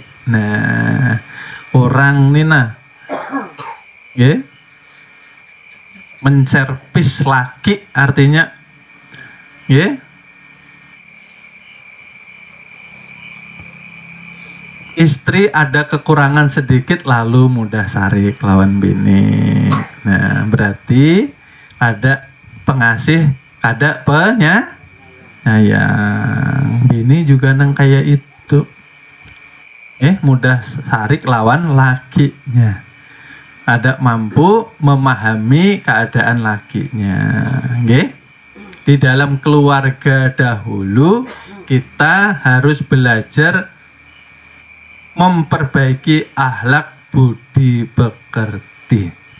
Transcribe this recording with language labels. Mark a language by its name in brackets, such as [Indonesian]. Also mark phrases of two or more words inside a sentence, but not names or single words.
[Banjar] Nah, orang ini menservis laki, artinya istri ada kekurangan sedikit lalu mudah sarik lawan bini. [Indonesian] Nah, berarti ada pengasih, ada penyayang. [Banjar] Bini juga nang kayak itu. Mudah sarik lawan lakinya. Ada mampu memahami keadaan lakinya. [Indonesian] Di dalam keluarga dahulu kita harus belajar memperbaiki akhlak budi pekerti.